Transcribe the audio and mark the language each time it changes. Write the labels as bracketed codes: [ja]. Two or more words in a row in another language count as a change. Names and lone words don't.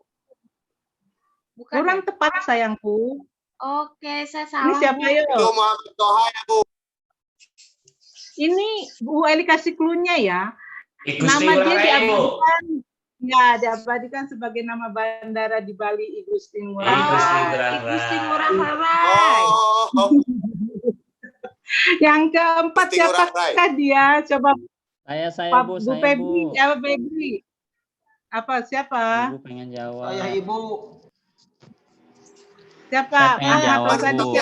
[id] Bukan. Kurang ya? tepat sayangku. Oke, saya Ini salah. siapa Bu. yo? Itu Muhammad Toha ya, Bu. Ini Bu Eli kasih clue-nya ya. Igusti Nama dia Ngurah Rai, Bu. diabadikan, ya diabadikan sebagai nama bandara di Bali, Igusti Ngurah Igusti Rai. Ngurah Igusti Rai. Ngurah Rai. Oh, Yang keempat Igusti Ngurah siapakah dia? Coba Saya Pak Bu, Bu saya Febri, Bu. siapa Febri? Apa siapa? Ibu pengen jawab. Saya Ibu. Siapa? Saya pengen Ahmad jawab, Rosadi, Bu.